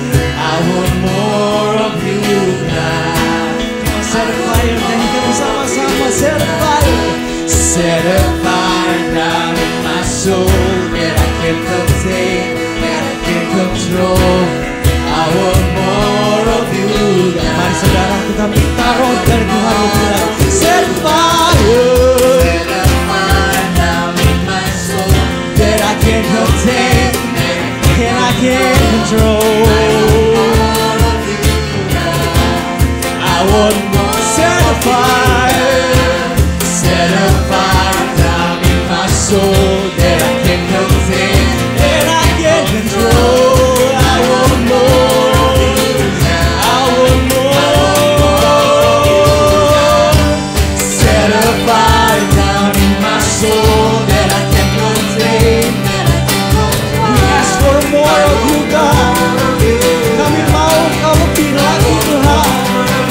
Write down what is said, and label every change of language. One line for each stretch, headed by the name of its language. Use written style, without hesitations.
English: I want more of you, God. Set a fire,
Indonesian: nyanyikan bersama-sama.
English: Set a fire. Set a fire down in my soul that I can't contain, that I can't control. I want more of you, God.
Indonesian: Mari saudara kita minta roh dari Tuhan lebih lagi.
English: Set a fire down in my soul that I can't contain, and I can't control. I want more. Set a fire. Set a fire down in my soul that I can't contain and I can't control. I want more. I want more. Set a fire down in my soul that I can't contain. We ask for more of you, God.
Indonesian: Kami mau Kau lebih lagi, Tuhan.